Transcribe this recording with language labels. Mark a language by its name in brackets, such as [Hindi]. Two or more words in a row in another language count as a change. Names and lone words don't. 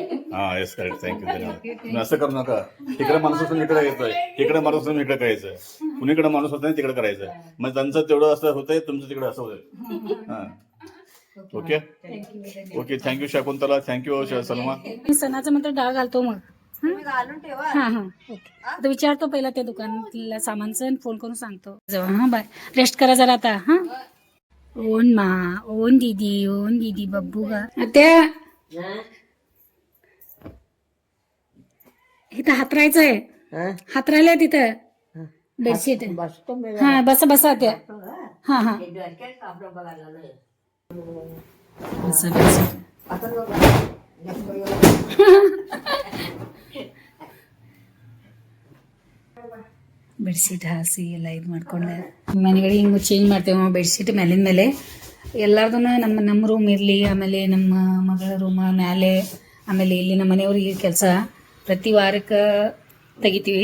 [Marathi] हा [English] yes correct thank you [Marathi] धन्यवाद तुम्ही असं करू नका इकडे माणूस असून इकडे यायचं इकडे माणूस असून इकडे करायचं कुणीकडे माणूस होता तिकडे करायचं मग त्यांचं तेवढं असं होतंय तुमचं तिकडे असं होतंय हा [English] okay okay thank you [Marathi] शाकुंतला थँक्यू सलमा सणाचं मंत्र डाळ घालतो मग घालून ठेवा हा हा ओके आता विचारतो पहिला त्या दुकानातल्या सामानचं फोन करून सांगतो हा बाय रेस्ट करा जरा आता हा [Kannada] ಓನ್ ಮಾ ಓನ್ ದೀದಿ ಬಬ್ಬುಗ ಅತ್ತೆ [Marathi] इथं हातरायचं आहे हातरायला तिथं बेडशीट बसतो मी हा बसा त्या हा हा आपलं बघायला नाही. बसा बेडशीट आता [Kannada] ಬೆಡ್ಶೀಟ್ ಹಾಸಿ ಎಲ್ಲ ಇದು ಮಾಡ್ಕೊಂಡೆ ಮನೆಗಳಿಗೆ ಹಿಂಗೆ ಚೇಂಜ್ ಮಾಡ್ತೇವೆ ಬೆಡ್ಶೀಟ್ ಮೇಲಿನ ಮೇಲೆ ಎಲ್ಲಾರ್ದು ನಮ್ಮ ರೂಮ್ ಇರಲಿ, ಆಮೇಲೆ ನಮ್ಮ ಮಗಳ ರೂಮ ಮೇಲೆ, ಆಮೇಲೆ ಇಲ್ಲಿ ನಮ್ಮ ಮನೆಯವ್ರಿಗೆ ಕೆಲಸ ಪ್ರತಿ ವಾರಕ್ಕೆ ತೆಗಿತೀವಿ.